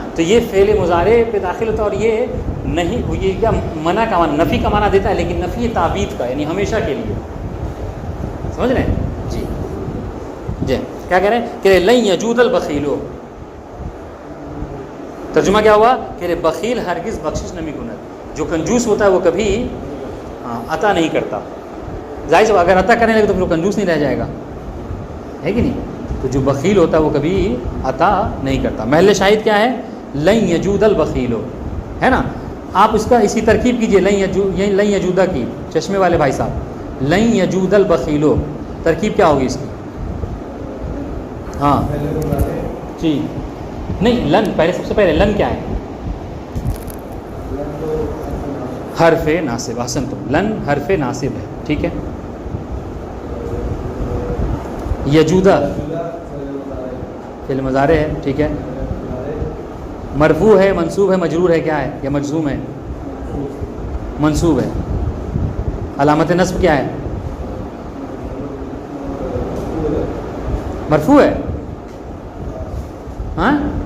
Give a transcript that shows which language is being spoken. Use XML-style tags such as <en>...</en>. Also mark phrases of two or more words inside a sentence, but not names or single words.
<ur>تو یہ فعل مضارع پہ داخل ہوتا ہے, اور یہ نہیں, یہ کیا منع کا معنی, نفی کا معنی دیتا ہے, لیکن نفی تعبید کا, یعنی ہمیشہ کے لیے, سمجھ رہے ہیں جی. جی کیا کہہ رہے ہیں کہ</ur> <ar>لن یجود البخیل,</ar> <ur>ترجمہ کیا ہوا کہ</ur> <fa>بخیل ہرگز بخشش نمی کند,</fa> <ur>جو کنجوس ہوتا ہے وہ کبھی عطا نہیں کرتا. ظاہر سے اگر عطا کرنے لگے تو پھر وہ کنجوس نہیں رہ جائے گا, ہے کہ نہیں. تو جو بخیل ہوتا ہے وہ کبھی عطا نہیں کرتا. محل شاہد کیا ہے,</ur> <ar>لن یجود البخیل,</ar> <ur>ہے نا. آپ اس کا اسی ترکیب کیجئے,</ur> <ar>لن یجودہ</ar> <ur>کی, چشمے والے بھائی صاحب,</ur> <ar>لن یجود البخیل,</ar> <ur>ترکیب کیا ہوگی اس کی, ہاں جی نہیں, لن پہلے, سب سے پہلے لن کیا ہے, حرف ناصب, احسنتم, لن حرف ناصب ہے, ٹھیک ہے. یجودہ فعل مضارع ہے, ٹھیک ہے. مرفوع ہے, منصوب ہے, مجرور ہے, کیا ہے, یا مجزوم ہے, منصوب ہے. علامت نصب کیا ہے, مرفوع ہے, ہاں.</ur>